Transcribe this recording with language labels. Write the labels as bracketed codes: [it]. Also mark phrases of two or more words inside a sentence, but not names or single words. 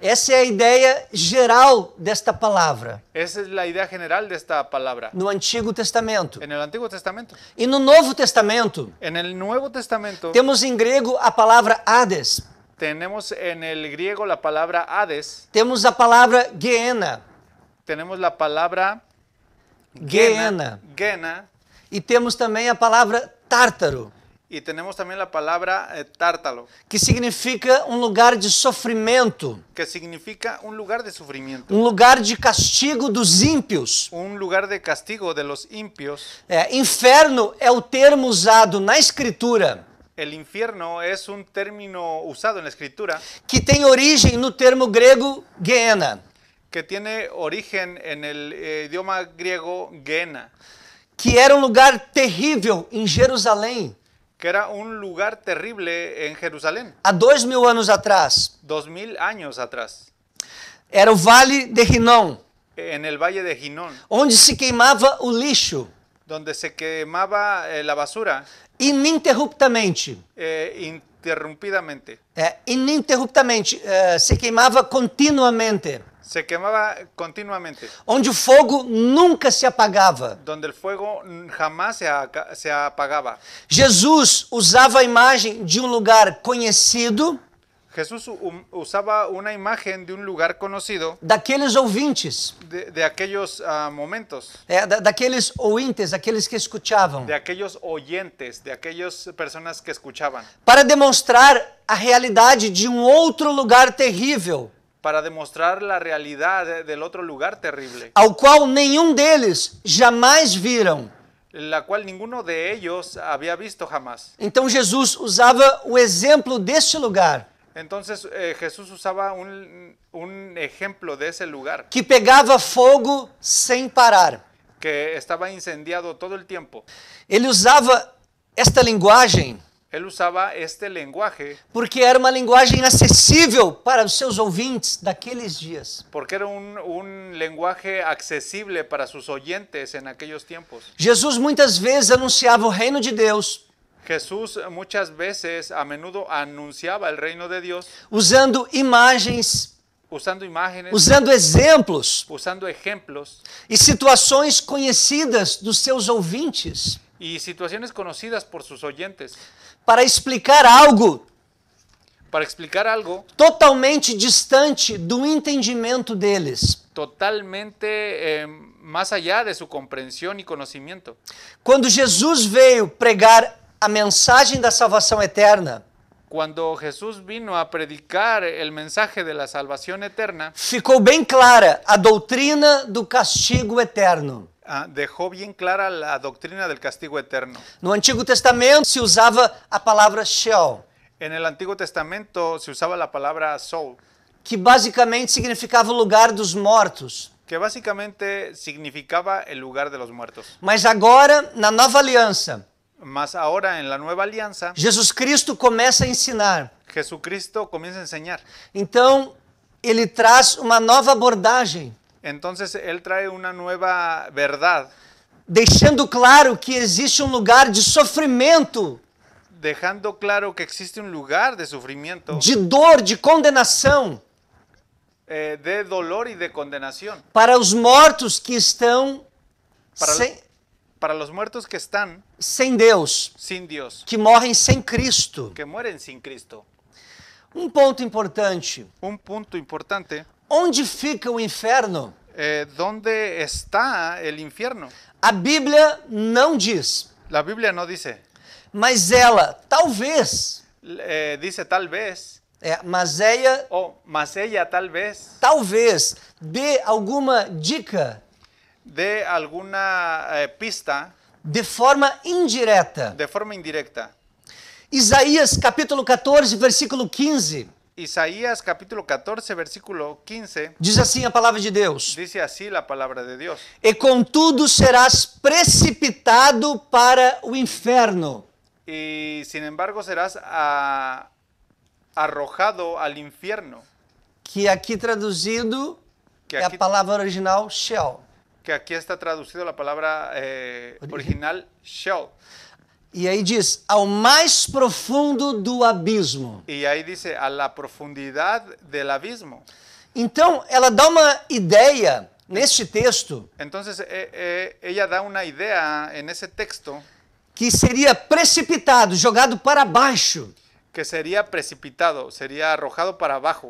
[pt] Essa é a ideia geral desta palavra [es] Esa es la idea general de esta palabra [pt] no Antigo Testamento. [es] en el Antiguo Testamento. [pt] E no Novo Testamento, [es] En el Nuevo Testamento [pt] temos em grego a palavra Hades, [es] tenemos en el griego la palabra Hades, [pt] temos a palavra Gehenna, [es] tenemos la palabra [pt] Gehenna, [es] Gena, [pt] e temos também a palavra Tártaro, [es] y tenemos también la palabra Tártalo, [pt] que significa um lugar de sofrimento, [es] que significa un lugar de sufrimiento, [pt] um lugar de castigo dos ímpios. [es] un lugar de castigo de los impios. [pt] Inferno é o termo usado na Escritura [es] El infierno es un término usado en la Escritura [pt] que tem origem no termo grego Gehenna, [es] que tiene origen en el idioma griego Gena, [pt] que era um lugar terrível em Jerusalém [es] que era un lugar terrible en Jerusalén, [pt] há 2000 anos atrás. [es] 2000 años atrás, [pt] Era o Vale de Rinom, [es] en el valle de Ginón, [pt] onde se queimava o lixo [es] donde se quemaba la basura [pt] ininterruptamente. [es] interrumpidamente. [pt] Ininterruptamente, se queimava continuamente, [es] Se quemaba continuamente, [pt] onde o fogo nunca se apagava. [es] donde el fuego jamás se apagaba. [pt] Jesus usava a imagem de um lugar conhecido [es] Jesús usaba una imagen de un lugar conocido, [pt] daqueles ouvintes, [es] de aquellos momentos, [pt] daqueles ouvintes, aqueles que escutavam, [es] de aquellos oyentes, de aquellas personas que escuchaban, [pt] para demonstrar a realidade de um outro lugar terrível, [es] para demostrar la realidad del otro lugar terrible, [pt] ao qual nenhum deles jamais viram. [es] la cual ninguno de ellos había visto jamás. [pt] Então Jesus usava o exemplo deste lugar, [es] Entonces Jesús usaba un ejemplo de ese lugar [pt] que pegava fogo sem parar. [es] que estaba incendiado todo el tiempo. [pt] Ele usava esta linguagem [es] Él usaba este lenguaje [pt] porque era uma linguagem acessível para os seus ouvintes daqueles dias. [es] porque era un lenguaje accesible para sus oyentes en aquellos tiempos. [pt] Jesus muitas vezes anunciava o reino de Deus [es] Jesús muchas veces, a menudo, anunciaba el reino de Dios [pt] usando imagens, [es] usando imágenes, [pt] usando exemplos [es] usando ejemplos [pt] e situações conhecidas dos seus ouvintes [es] y situaciones conocidas por sus oyentes [pt] para explicar algo [es] para explicar algo [pt] totalmente distante do entendimento deles. [es] totalmente más allá de su comprensión y conocimiento. [pt] Quando Jesus veio pregar a mensagem da salvação eterna, [es] Cuando Jesús vino a predicar el mensaje de la salvación eterna, [pt] ficou bem clara a doutrina do castigo eterno. [es] dejó bien clara la doctrina del castigo eterno. [pt] No Antigo Testamento se usava a palavra Sheol, [es] En el Antiguo Testamento se usaba la palabra Sheol, [pt] que basicamente significava o lugar dos mortos. [es] que básicamente significaba el lugar de los muertos. [pt] Mas agora, na nova aliança, [es] Mas ahora en la nueva alianza, [pt] Jesus Cristo começa a ensinar. [es] Jesucristo comienza a enseñar. [pt] Então, ele traz uma nova abordagem, [es] Entonces Él trae una nueva verdad, [pt] deixando claro que existe um lugar de sofrimento, [es] dejando claro que existe un lugar de sufrimiento, [pt] de dor, de condenação [es] de dolor y de condenación [pt] para os mortos que estão [es] Para- [pt] sem, [es] para los muertos que están [pt] sem Deus, [es] sin Dios, [pt] que morrem sem Cristo. [es] que mueren sin Cristo. [pt] Um ponto importante: [es] Un punto importante, [pt] onde fica o inferno? [es] ¿dónde está el infierno? [pt] A Bíblia não diz, [es] La Biblia no dice, [pt] mas ela talvez, [es] dice tal vez, [pt] mas ela [es] mas ella tal vez [pt] talvez dê alguma dica [es] dé alguna pista [pt] de forma indireta. [es] de forma indirecta. [pt] Isaías capítulo 14, versículo 15, [es] Isaías capítulo 14, versículo 15, [pt] diz assim a palavra de Deus: [es] dice así la palabra de Dios. [pt] E contudo serás precipitado para o inferno, [es] Y sin embargo serás arrojado al infierno, [pt] que aqui traduzido [es] que [pt] é a [es] aquí, [pt] palavra original Sheol. [es] que aquí está traducido la palabra original Sheol. [pt] E aí diz, ao mais profundo do abismo. [es] Y ahí dice, a la profundidad del abismo. [pt] Então, ela dá uma ideia neste texto [es] Entonces ella da una idea en ese texto [pt] que seria precipitado, jogado para baixo, [es] que sería precipitado, sería arrojado para abajo,